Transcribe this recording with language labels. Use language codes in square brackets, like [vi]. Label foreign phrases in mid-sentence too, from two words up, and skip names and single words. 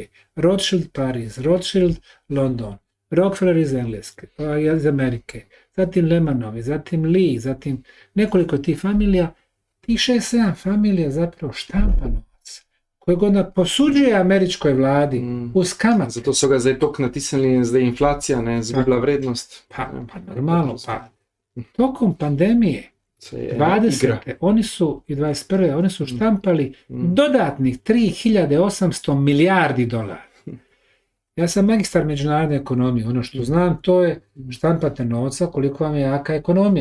[bs] Rothschild Pariz, Rothschild London, Rockefeller iz Amerike, zatim Lehmanovi, zatim Lee, zatim nekoliko tih familija. Tih 6-7 familija zapravo štampa novac, kojeg onda posuđuje američkoj vladi uz kamat. [sl] Zato so ga zdaj toliko natisnili, zdaj inflacija ne izgubila vrednost. [bs] Pa normalno, pa tokom pandemije 20. oni su i 21. oni su štampali dodatnih 3800 milijardi dolara. Ja sam magistar međunarodne ekonomije. Ono što znam to je štampate novca koliko vam je jaka ekonomija.